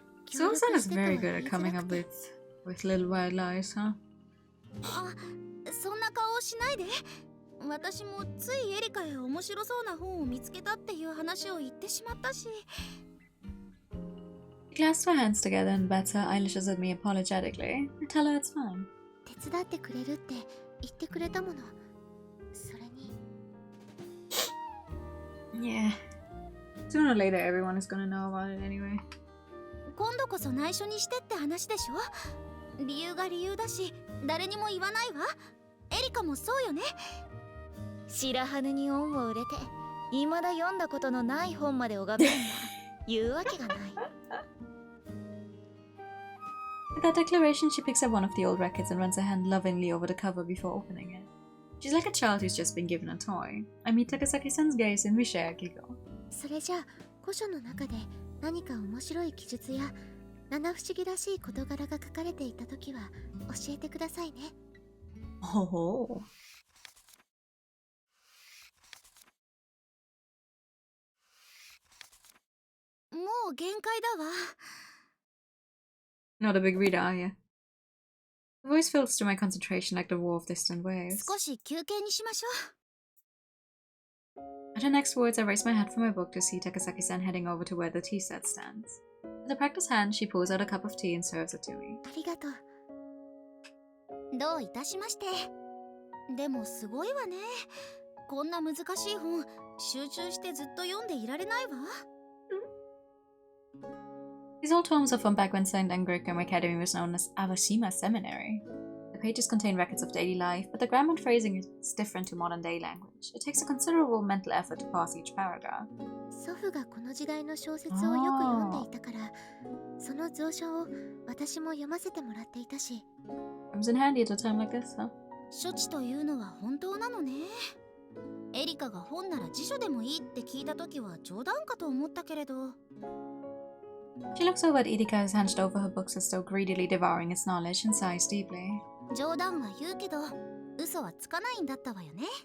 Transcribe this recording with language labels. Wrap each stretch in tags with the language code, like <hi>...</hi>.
<en>Susan is very good at coming up with little white lies, huh?</en> <ja>あ、そんな顔しないで。私もついエリカへ面白そうな本を見つけたっていう話を言ってしまったし。</ja> <en>She clasps her hands together and bats her eyelashes at me apologetically. I tell her it's fine.</en> <ja>手伝ってくれるって言ってくれたもの。それに。 Yeah.</ja> <en>Sooner or later, everyone is gonna know about it anyway.</en> <ja>今度こそ内緒にしてって話でしょ。理由が理由だし、誰にも言わないわ。エリカもそうよね。白羽に恩を売れて、未だ読んだことのない本まで拝めるんだ。言うわけがない。</ja> <en>With that declaration, she picks up one of the old records and runs her hand lovingly over the cover before opening it. She's like a child who's just been given a toy. I meet Takasaki-san's gaze and we share a giggle.</en> <ja>それじゃあ古書の中で何か面白い記述や七不思議らしい事柄が書かれていたときは教えてくださいね。ほほう。もう限界だわ。</ja> <en>Not a big reader, are you? The voice filters to my concentration like the roar of distant waves.</en> <ja>少し休憩にしましょう。</ja> <en>At her next words, I raise my head from my book to see Takasaki-san heading over to where the tea set stands. With a practiced hand, she pours out a cup of tea and serves it to me.</en> <ja>ありがとう。どういたしまして。でもすごいわね。こんな難しい本、集中してずっと読んでいられないわ。</ja> <en>These old tomes are from back when St. Anglicum Academy was known as Awashima Seminary. The pages contain records of daily life, but the grammar and phrasing is different to modern-day language. It takes a considerable mental effort to parse each paragraph.</en> <ja>祖父がこの時代の小説をよく読んでいたから、その蔵書を私も読ませてもらっていたし。</ja> <en>Comes in handy at a time like this, huh?</en> <ja>処置というのは本当なのね。エリカが本なら辞書でもいいって聞いたときは冗談かと思ったけれど。</ja> <en>She looks over at Erika who's hunched over her books as though greedily devouring its knowledge and sighs deeply.</en> <ja>冗談は言うけど、嘘はつかないんだったわよね。</ja>